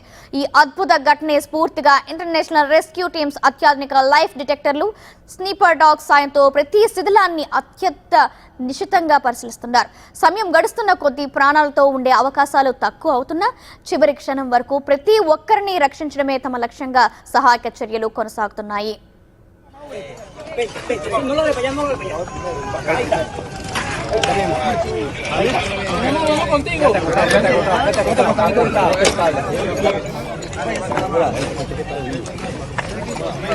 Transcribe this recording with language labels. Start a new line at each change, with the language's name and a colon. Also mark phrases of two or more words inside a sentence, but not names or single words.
Telugu: ఈ అద్భుత ఘటనే స్ఫూర్తిగా
English: international rescue teams
Telugu: అత్యాధునిక
English: life detectors, sniffer dogs
Telugu: సాయంతో ప్రతి శిథిలాన్ని అత్యంత నిశితంగా పరిశీలిస్తున్నారు. సమయం గడుస్తున్న కొద్దీ ప్రాణాలతో ఉండే అవకాశాలు తక్కువ అవుతున్నా చివరి క్షణం వరకు ప్రతి ఒక్కరిని రక్షించడమే తమ లక్ష్యంగా సహాయక చర్యలు కొనసాగుతున్నాయి.
Spanish: No lo de para allá, no lo de para allá. Ahí está. Vamos contigo. Vete contigo.